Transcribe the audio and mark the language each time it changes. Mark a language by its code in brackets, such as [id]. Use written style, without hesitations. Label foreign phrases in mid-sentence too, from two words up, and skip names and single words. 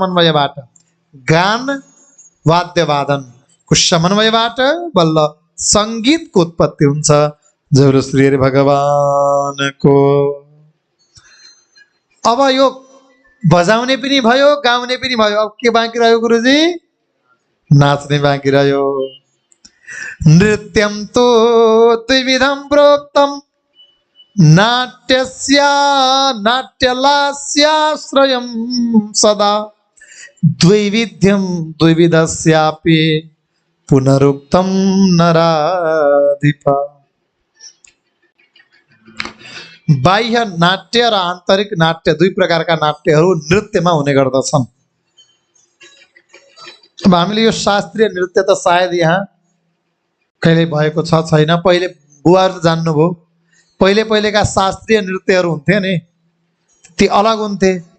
[ne] त्यसैले सबैको समन्वयबाट गान वाद्यवादनको समन्वयबाट बल्ल सङ्गीतको उत्पत्ति हुन्छ। जय बोलो श्री हरि भगवानको। अब यो बजाउने पनि भयो, गाउने पनि भयो, अब के बाँकी रह्यो गुरुजी? नाच्ने बाँकी रह्यो। [sa] नृत्यं तु द्विविधं प्रोक्तं नाट्यस्य नाट्यलास्याश्रयं सदा द्वैविध्यं द्विविधस्यापि पुनरुक्तं नराधिपा। [ne] बाह्य नाट्य र आन्तरिक नाट्य दुई प्रकारका नाट्यहरू नृत्यमा हुने गर्दछन्। अब हामीले यो शास्त्रीय नृत्य त सायद यहाँ कहिले भएको छ छैन, पहिले बुवाहरू जान्नुभयो। पहिले पहिलेका शास्त्रीय नृत्यहरू हुन्थे नि, ती अलग हुन्थे।